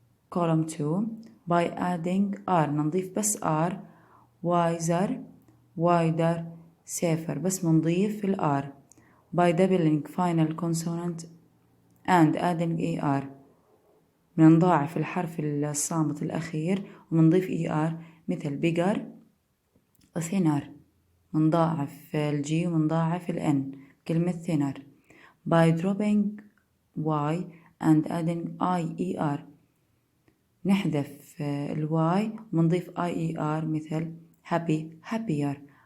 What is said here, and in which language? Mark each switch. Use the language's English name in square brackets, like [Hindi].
[English] column 2 by adding r [Arabic] نضيف بس r [English] wiser wider safer [Arabic] بس منضيف الr. [English] by doubling final consonant and adding er [Arabic] منضاعف الحرف الصامت الأخير ومنضيف er مثل [English] bigger thinner. [Arabic] منضاعف الجي ومنضاعف الN كلمة thinner. [English] by dropping y and adding IER [Arabic] نحذف الواي ومنضيف IER مثل [English] happy happier.